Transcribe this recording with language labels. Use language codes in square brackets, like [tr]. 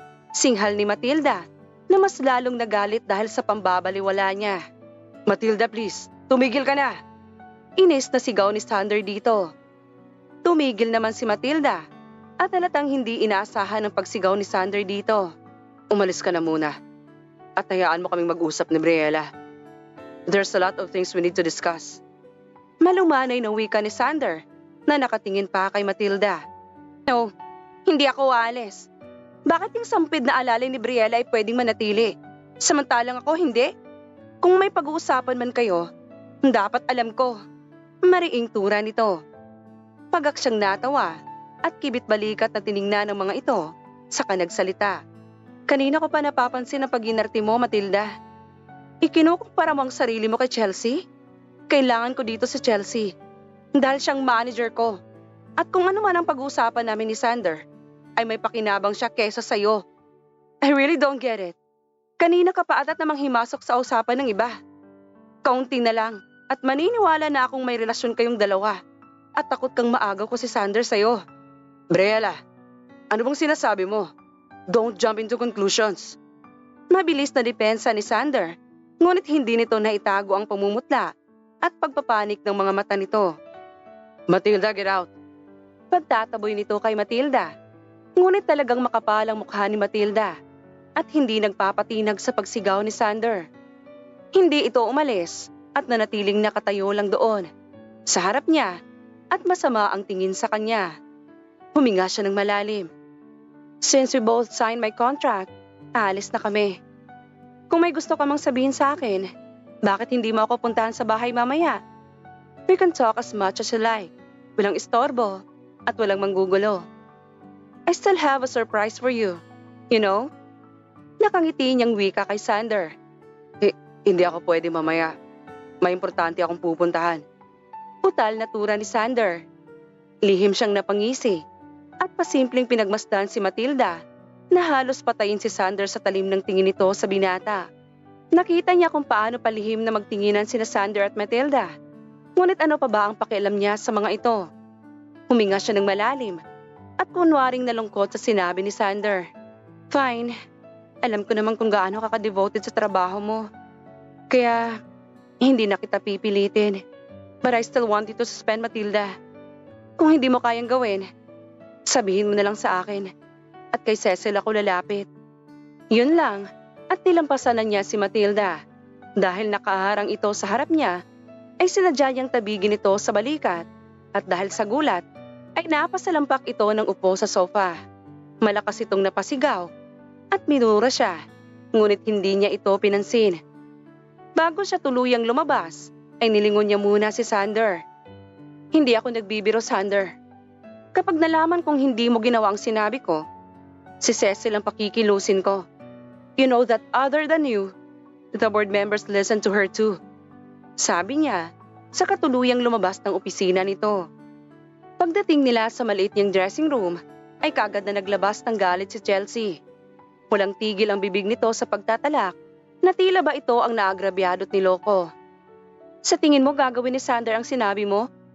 [tl] Singhal ni Matilda na mas lalong nagalit dahil sa pambabaliwala niya. Matilda, please, tumigil ka na. Inis na sigaw ni Sander dito. Tumigil naman si Matilda at halatang hindi inaasahan ang pagsigaw ni Sander dito. Umalis ka na muna at hayaan mo kaming mag-usap ni Briella. [en] There's a lot of things we need to discuss. [tl] Malumanay na wika ni Sander na nakatingin pa kay Matilda. No, hindi ako aalis. Bakit yung sampid na alalay ni Briella ay pwedeng manatili? Samantalang ako hindi? Kung may pag-uusapan man kayo, dapat alam ko. Mariing tura nito. Pagak siyang natawa at kibit balikat na tiningnan ng mga ito saka nagsalita. Kanina ko pa napapansin ang pag-inarte mo, Matilda. Ikinukumpara mo ang sarili mo kay Chelsea? Kailangan ko dito sa Chelsea dahil siyang manager ko. At kung ano man ang pag-uusapan namin ni Sander, ay may pakinabang siya kesa sa'yo. [en] I really don't get it. [tl] Kanina ka pa atat namang himasok sa usapan ng iba. Kaunti na lang at maniniwala na akong may relasyon kayong dalawa at takot kang maagaw ko si Sander sa'yo. Briella, ano bang sinasabi mo? [en] Don't jump into conclusions. [tl] Mabilis na depensa ni Sander, ngunit hindi nito naitago ang pamumutla at pagpapanik ng mga mata nito. [en] Matilda, get out. [tl] Pagtataboy nito kay Matilda. Ngunit talagang makapal ang mukha ni Matilda at hindi nagpapatinag sa pagsigaw ni Sander. Hindi ito umalis at nanatiling nakatayo lang doon sa harap niya at masama ang tingin sa kanya. Huminga siya ng malalim. [en] Since we both signed my contract, [tl] aalis na kami. Kung may gusto ka mang sabihin sa akin, bakit hindi mo ako puntahan sa bahay mamaya? [en] We can talk as much as you like. [tl] Walang istorbo at walang manggugulo. [en] I still have a surprise for you. You know? [tl] Nakangiti niyang wika kay Sander. Hindi ako pwede mamaya. May importante akong pupuntahan. Putal na tura ni Sander. Lihim siyang napangisi at pasimpleng pinagmasdan si Matilda na halos patayin si Sander sa talim ng tingin nito sa binata. Nakita niya kung paano palihim na magtinginan sina Sander at Matilda. Ngunit ano pa ba ang pakialam niya sa mga ito? Huminga siya ng malalim at kunwaring nalungkot sa sinabi ni Sander. Fine, alam ko naman kung gaano ka ka-devoted sa trabaho mo. Kaya hindi na kita pipilitin. [en] But I still want you to suspend, Matilda. [tl] Kung hindi mo kayang gawin, sabihin mo na lang sa akin at kay Cecil ako lalapit. Yun lang at nilampasan na niya si Matilda. Dahil nakaharang ito sa harap niya, ay sinadya niyang tabigin ito sa balikat at dahil sa gulat, ay napasalampak ito ng upo sa sofa. Malakas itong napasigaw at minura siya, ngunit hindi niya ito pinansin. Bago siya tuluyang lumabas, ay nilingon niya muna si Sander. Hindi ako nagbibiro, Sander. Kapag nalaman kong hindi mo ginawa ang sinabi ko, si Cecil ang pakikilusin ko. [en] You know that other than you, the board members listen to her too. [tl] Sabi niya, sa katuluyang lumabas ng opisina nito. Pagdating nila sa maliit niyang dressing room, ay kagad na naglabas ng galit si Chelsea. Walang tigil ang bibig nito sa pagtatalak na tila ba ito ang naagrabyado at niloko. Sa tingin mo gagawin ni Sander ang sinabi mo?